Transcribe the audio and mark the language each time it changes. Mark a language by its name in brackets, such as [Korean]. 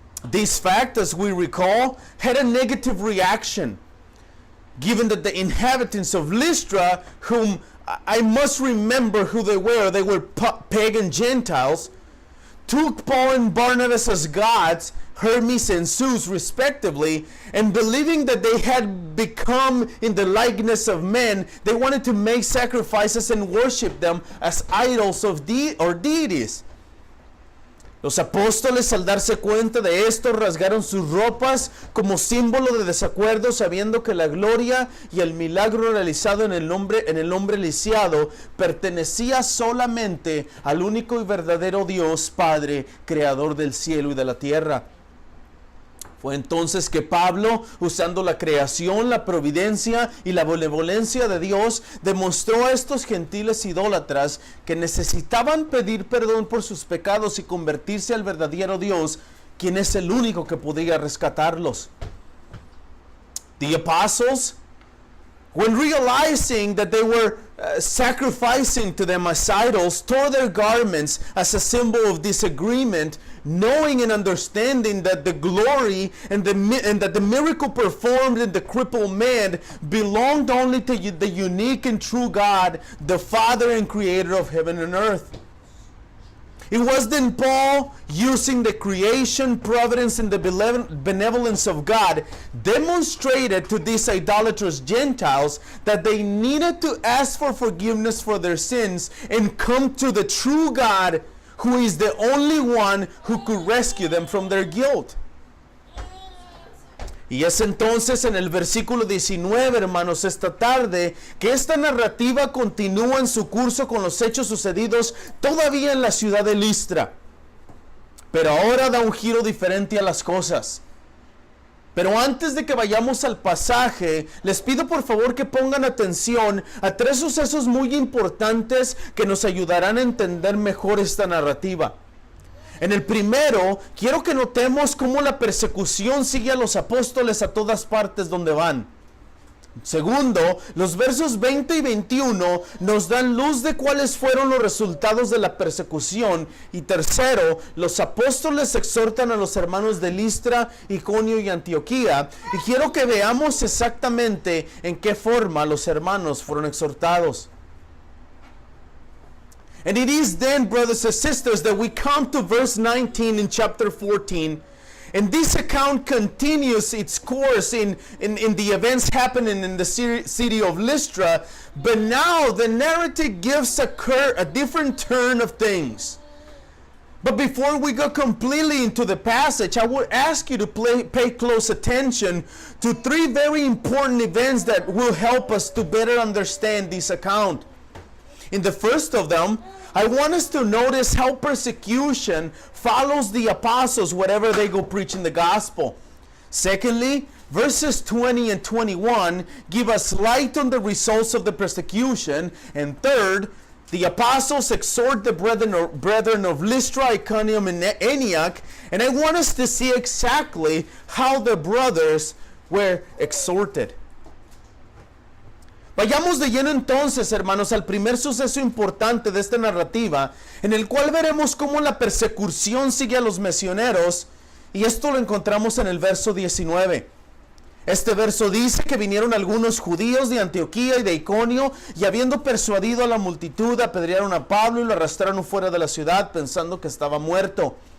[English] This fact, as we recall, had a negative reaction, given that the inhabitants of Lystra, whom I must remember who they were pagan Gentiles, took Paul and Barnabas as gods, Hermes and Zeus respectively, and believing that they had become in the likeness of men, they wanted to make sacrifices and worship them as idols or deities. [Spanish] Los apóstoles, al darse cuenta de esto, rasgaron sus ropas como símbolo de desacuerdo, sabiendo que la gloria y el milagro realizado en el hombre lisiado pertenecía solamente al único y verdadero Dios Padre, creador del cielo y de la tierra. Fue entonces que Pablo, usando la creación, la providencia y la benevolencia de Dios, demostró a estos gentiles idólatras que necesitaban pedir perdón por sus pecados y convertirse al verdadero Dios, quien es el único que podía rescatarlos. [English] The apostles, when realizing that they were sacrificing to them as idols, tore their garments as a symbol of disagreement, knowing and understanding that the glory and that the miracle performed in the crippled man belonged only to the unique and true God, the Father and Creator of heaven and earth. It was then Paul, using the creation, providence, and the benevolence of God, demonstrated to these idolatrous Gentiles that they needed to ask for forgiveness for their sins and come to the true God, who is the only one who could rescue them from their guilt. [Spanish] Y es entonces en el versículo 19, hermanos, esta tarde, que esta narrativa continúa en su curso con los hechos sucedidos todavía en la ciudad de Listra. Pero ahora da un giro diferente a las cosas. Pero antes de que vayamos al pasaje, les pido por favor que pongan atención a tres sucesos muy importantes que nos ayudarán a entender mejor esta narrativa. En el primero, quiero que notemos cómo la persecución sigue a los apóstoles a todas partes donde van. Segundo, los versos 20 y 21 nos dan luz de cuáles fueron los resultados de la persecución. Y tercero, los apóstoles exhortan a los hermanos de Listra, Iconio y Antioquía. Y quiero que veamos exactamente en qué forma los hermanos fueron exhortados. [English] And it is then, brothers and sisters, that we come to verse 19 in chapter 14. And this account continues its course in the events happening in the city of Lystra. But now the narrative gives a different turn of things. But before we go completely into the passage, I would ask you to pay close attention to three very important events that will help us to better understand this account. In the first of them, I want us to notice how persecution follows the apostles wherever they go preaching the gospel. Secondly, verses 20 and 21 give us light on the results of the persecution. And third, the apostles exhort the brethren of Lystra, Iconium, and Antioch. And I want us to see exactly how the brothers were exhorted. [Spanish] Vayamos de lleno entonces, hermanos, al primer suceso importante de esta narrativa, en el cual veremos cómo la persecución sigue a los misioneros, y esto lo encontramos en el verso 19. Este verso dice que vinieron algunos judíos de Antioquía y de Iconio, y habiendo persuadido a la multitud, apedrearon a Pablo y lo arrastraron fuera de la ciudad, pensando que estaba muerto.